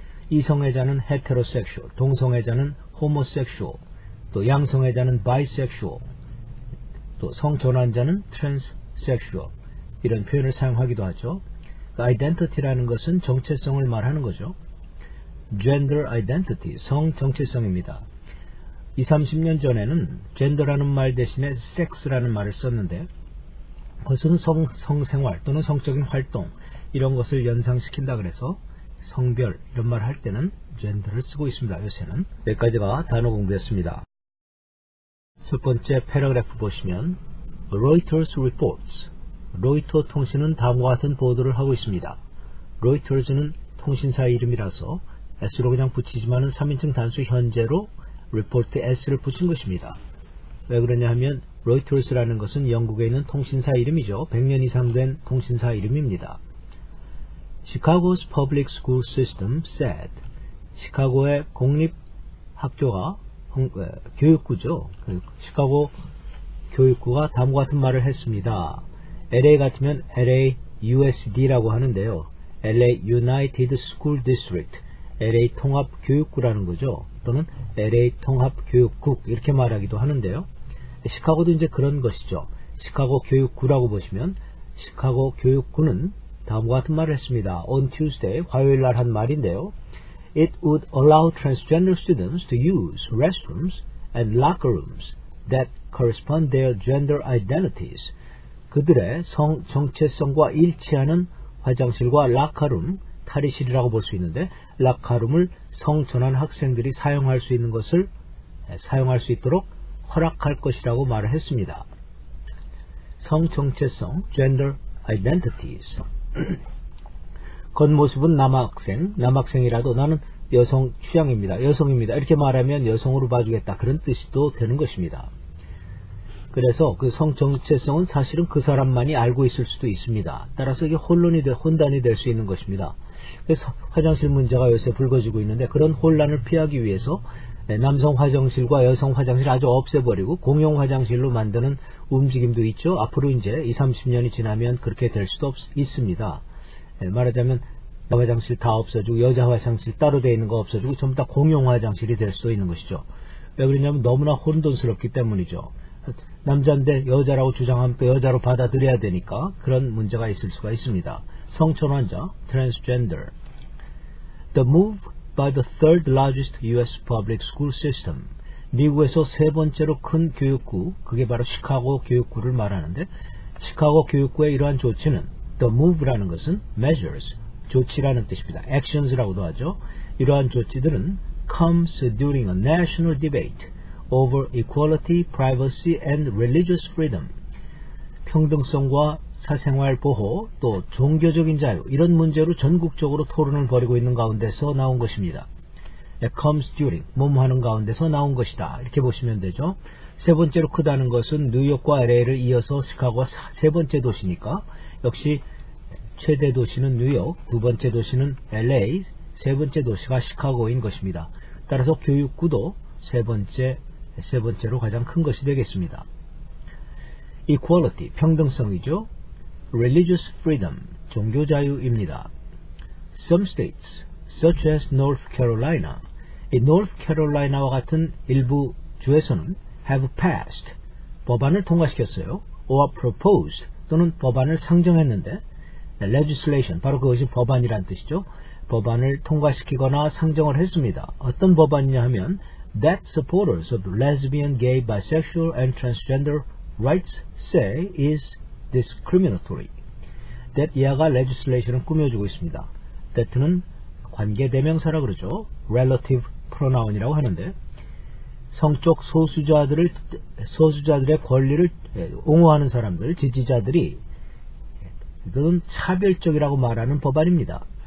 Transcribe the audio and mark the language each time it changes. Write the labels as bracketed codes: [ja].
[ko] 이성애자는 heterosexual, 동성애자는 homosexual, 또 양성애자는 bisexual, 또 성전환자는 transsexual 이런 표현을 사용하기도 하죠. identity라는 것은 정체성을 말하는 거죠. [en] gender identity, 성정체성입니다. [ko] 20, 30년 전에는 gender라는 말 대신에 sex라는 말을 썼는데 그것은 성생활 또는 성적인 활동 이런 것을 연상시킨다 그래서 성별 이런 말 할 때는 gender를 쓰고 있습니다. 요새는. 여기까지가 단어 공부였습니다. 첫 번째 패러그래프 보시면 Reuters reports, 로이터 통신은 다음과 같은 보도를 하고 있습니다. Reuters는 통신사 이름이라서 S로 그냥 붙이지만은 3인칭 단수 현재로 report S를 붙인 것입니다. 왜 그러냐 하면 Reuters라는 것은 영국에 있는 통신사 이름이죠. 100년 이상 된 통신사 이름입니다. [en] Chicago's public school system said, [ko] 시카고의 공립학교가 교육구죠. 시카고 교육구가 다음과 같은 말을 했습니다. LA 같으면 LA USD라고 하는데요. [en] LA United School District, [ko] LA 통합교육구라는 거죠. 또는 LA 통합교육국 이렇게 말하기도 하는데요. 시카고도 이제 그런 것이죠. 시카고 교육구라고 보시면 시카고 교육구는 다음과 같은 말을 했습니다. [en] On Tuesday, [ko] 화요일 날 한 말인데요. [en] It would allow transgender students to use restrooms and locker rooms that correspond their gender identities. [ko] 그들의 성 정체성과 일치하는 화장실과 라카룸, 탈의실이라고 볼 수 있는데 라카룸을 성전환 학생들이 사용할 수 있는 것을 사용할 수 있도록 허락할 것이라고 말을 했습니다. [en] 성정체성, gender identities. [ko] 겉모습은 남학생이라도 나는 여성 취향입니다. 여성입니다. 이렇게 말하면 여성으로 봐주겠다. 그런 뜻도 되는 것입니다. 그래서 그 성 정체성은 사실은 그 사람만이 알고 있을 수도 있습니다. 따라서 이게 혼란이 될 수 있는 것입니다. 그래서 화장실 문제가 요새 불거지고 있는데 그런 혼란을 피하기 위해서 남성 화장실과 여성 화장실 아주 없애버리고 공용 화장실로 만드는 움직임도 있죠. 앞으로 이제 20, 30년이 지나면 그렇게 될 수도 있습니다. 말하자면 화장실 다 없어지고 여자 화장실 따로 되어 있는 거 없어지고 전부 다 공용 화장실이 될 수 있는 것이죠. 왜 그러냐면 너무나 혼돈스럽기 때문이죠. 남자인데 여자라고 주장하면 또 여자로 받아들여야 되니까 그런 문제가 있을 수가 있습니다. 성전환자, transgender. [en] The move by the third largest U.S. public school system. [ko] 미국에서 세 번째로 큰 교육구, 그게 바로 시카고 교육구를 말하는데 시카고 교육구의 이러한 조치는 [en] the move [ko] 라는 것은 measures, 조치라는 뜻입니다. actions라고도 하죠. 이러한 조치들은 [en] comes during a national debate over equality, privacy and religious freedom. [ko] 평등성과 사생활 보호, 또 종교적인 자유, 이런 문제로 전국적으로 토론을 벌이고 있는 가운데서 나온 것입니다. comes during, 뭐하는 가운데서 나온 것이다. 이렇게 보시면 되죠. 세 번째로 크다는 것은 뉴욕과 LA를 이어서 시카고가 세 번째 도시니까 역시 최대 도시는 뉴욕, 두 번째 도시는 LA, 세 번째 도시가 시카고인 것입니다. 따라서 교육구도 세 번째로 가장 큰 것이 되겠습니다. equality, 평등성이죠. religious freedom, 종교 자유입니다. [en] Some states, such as North Carolina, [ko] 이 North Carolina와 같은 일부 주에서는 [en] have passed, [ko] 법안을 통과시켰어요. [en] or proposed, [ko] 또는 법안을 상정했는데 legislation, 바로 그것이 법안이란 뜻이죠. 법안을 통과시키거나 상정을 했습니다. 어떤 법안이냐 하면 [en] that supporters of lesbian, gay, bisexual and transgender rights say is discriminatory. [ko] that 이하가 legislation을 꾸며주고 있습니다. that는 관계대명사라 그러죠. relative pronoun이라고 하는데 성적 소수자들의 권리를 옹호하는 사람들, 지지자들이 이건 차별적이라고 말하는 법안입니다.